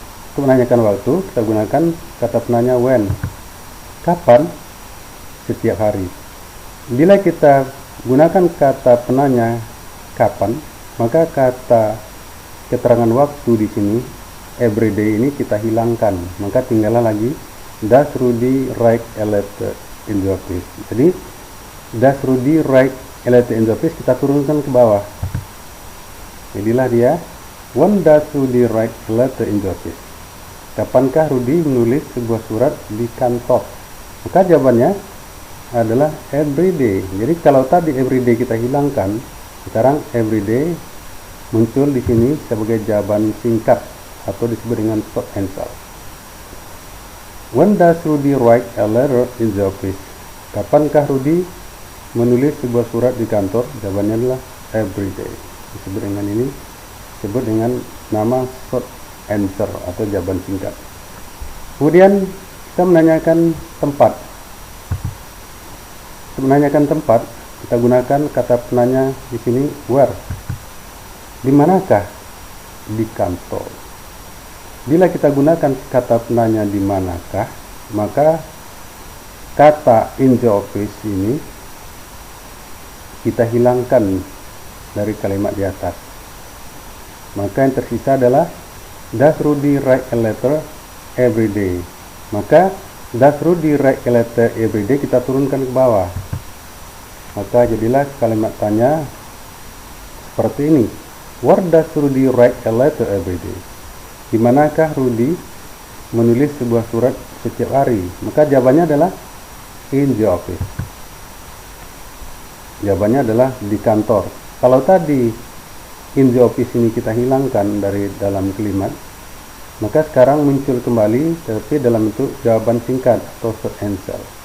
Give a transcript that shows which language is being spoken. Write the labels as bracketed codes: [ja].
[id] Untuk menanyakan waktu, kita gunakan kata penanya when. Kapan? Setiap hari. Bila kita gunakan kata penanya kapan, maka kata keterangan waktu di sini everyday ini kita hilangkan. Maka tinggallah lagi [en] does Rudy write a letter in the office. Jadi does Rudy write a letter in the office [id] kita turunkan ke bawah. Jadilah dia [en] when does Rudy write a letter in the office. [id] kapankah Rudy menulis sebuah surat di kantor? Maka jawabannya adalah everyday. Jadi kalau tadi everyday kita hilangkan, sekarang everyday muncul di sini sebagai jawaban singkat atau disebut dengan short answer. [en] When does Rudy write a letter in the office? [id] Kapankah Rudy menulis sebuah surat di kantor? Jawabannya adalah everyday. Disebut dengan ini, disebut dengan nama short answer atau jawaban singkat. Kemudian kita menanyakan tempat. Untuk menanyakan tempat, kita gunakan kata penanya di sini where. Di manakah? Di kantor. Bila kita gunakan kata penanya di manakah, maka kata in the office ini kita hilangkan dari kalimat di atas. Maka yang tersisa adalah [en] does Rudy write a letter every day? Maka does Rudy write a letter every day [id] kita turunkan ke bawah. Maka jadilah kalimat tanya seperti ini. [en] Where does Rudy write a letter every day? [id] Di manakah Rudy menulis sebuah surat setiap hari? Maka jawabannya adalah [en] in the office. [id] Jawabannya adalah di kantor. Kalau tadi [en] in the office [id] ini kita hilangkan dari dalam kalimat, maka sekarang muncul kembali tapi dalam bentuk jawaban singkat atau short answer.